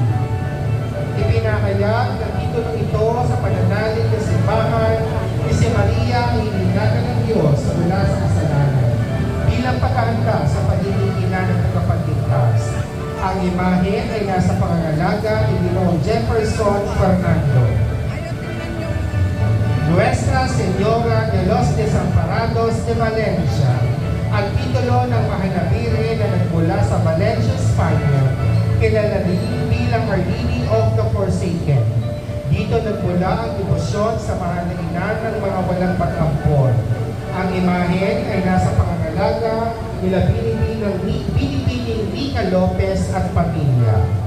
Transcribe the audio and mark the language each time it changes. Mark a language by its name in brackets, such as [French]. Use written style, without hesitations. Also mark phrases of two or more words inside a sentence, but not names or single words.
[Filipino] Ipinahayag ng titulo ito sa pananalig ng simbahan ni si Maria ay inilagay ng Diyos mula sa kasalanan bilang pagkahanda sa pagiging ina ng tagapagligtas. Ang imahe ay nasa pangangalaga ni Ginoong Jefferson Fernando. [Spanish] Nuestra Señora de los Desamparados de Valencia, [Filipino] ang titulo ng mahal na Birhen na nagmula sa Valencia, Espanya, kilala rin bilang Our Lady of the Forsaken. Dito nagmula ang debosyon sa mahal na ina ng mga walang pag-ampon. Ang imahe ay nasa pangangalaga nila Binibini Angelica Lopez at pamilya.